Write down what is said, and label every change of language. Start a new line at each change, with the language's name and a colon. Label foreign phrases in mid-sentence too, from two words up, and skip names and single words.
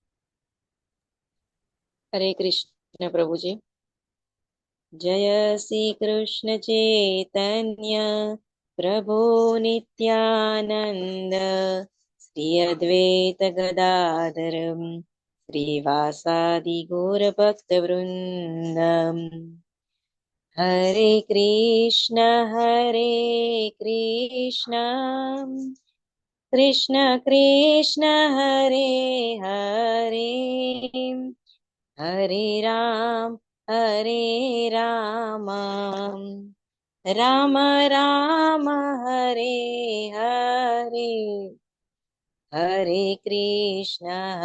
Gujarati: હરે કૃષ્ણ પ્રભુજી.
Sanskrit: जय श्री कृष्ण चैतन्य प्रभु नित्यानन्द श्री अद्वैत गदाधर श्रीवासादि गौरभक्तवृन्दम् हरे कृष्ण कृष्ण कृष्ण हरे हरे हरे राम राम राम हरे हरे हरे कृष्ण